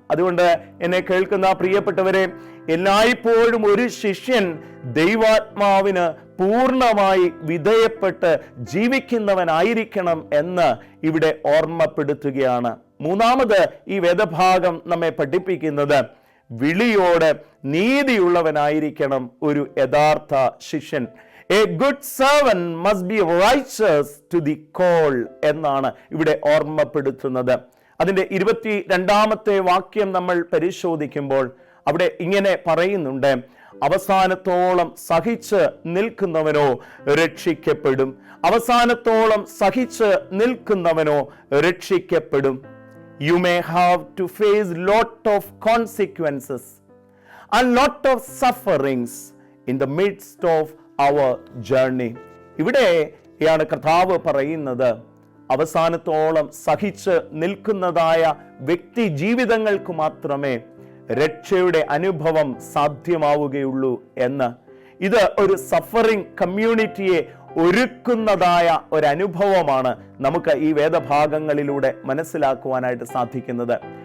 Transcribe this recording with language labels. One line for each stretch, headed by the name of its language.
Malayalam: അതുകൊണ്ട് എന്നെ കേൾക്കുന്ന പ്രിയപ്പെട്ടവരെ, എല്ലായ്പ്പോഴും ഒരു ശിഷ്യൻ ദൈവാത്മാവിന് പൂർണ്ണമായി വിധേയപ്പെട്ട് ജീവിക്കുന്നവനായിരിക്കണം എന്ന് ഇവിടെ ഓർമ്മപ്പെടുത്തുകയാണ്. 3-ാമത് ഈ വേദഭാഗം നമ്മെ പഠിപ്പിക്കുന്നത് വിളിയോട് നീതിയുള്ളവനായിരിക്കണം ഒരു യഥാർത്ഥ ശിഷ്യൻ.
English: A good servant must be righteous to the call
Malayalam: എന്നാണ് ഇവിടെ ഓർമ്മപ്പെടുത്തുന്നത്. അതിൻ്റെ 22-ാമത്തെ വാക്യം നമ്മൾ പരിശോധിക്കുമ്പോൾ അവിടെ ഇങ്ങനെ പറയുന്നുണ്ട്, അവസാനത്തോളം സഹിച്ച് നിൽക്കുന്നവനോ രക്ഷിക്കപ്പെടും, അവസാനത്തോളം സഹിച്ച് നിൽക്കുന്നവനോ രക്ഷിക്കപ്പെടും.
English: You may have to face lot of consequences and lot of sufferings in the midst of our journey.
Malayalam: ഇവിടെയാണ് കർത്താവ് പറയുന്നത്, അവസാനത്തോളം സഹിച്ച് നിൽക്കുന്നതായ വ്യക്തി ജീവിതങ്ങൾക്ക് മാത്രമേ രക്ഷയുടെ അനുഭവം സാധ്യമാവുകയുള്ളൂ എന്ന്. ഇത് ഒരു സഫറിംഗ് കമ്മ്യൂണിറ്റിയെ ഒരുക്കുന്നതായ ഒരനുഭവമാണ് നമുക്ക് ഈ വേദഭാഗങ്ങളിലൂടെ മനസ്സിലാക്കുവാനായിട്ട് സാധിക്കുന്നത്.